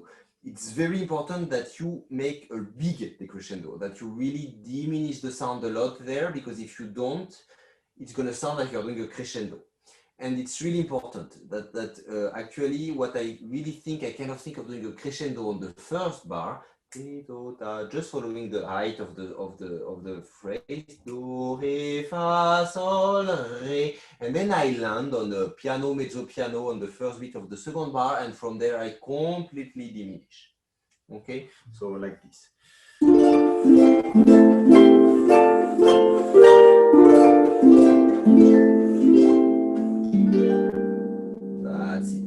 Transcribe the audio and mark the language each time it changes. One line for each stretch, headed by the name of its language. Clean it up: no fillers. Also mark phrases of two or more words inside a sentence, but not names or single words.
English: It's very important that you make a big decrescendo, that you really diminish the sound a lot there, because if you don't, it's going to sound like you're doing a crescendo. And it's really important that actually what I really think, I kind of think of doing a crescendo on the first bar, just following the height of the phrase, do, re, fa, sol, re, and then I land on the piano,
Italian: mezzo piano
English: on the first beat of the second bar, and from there I completely diminish. Okay, so like this. That's it.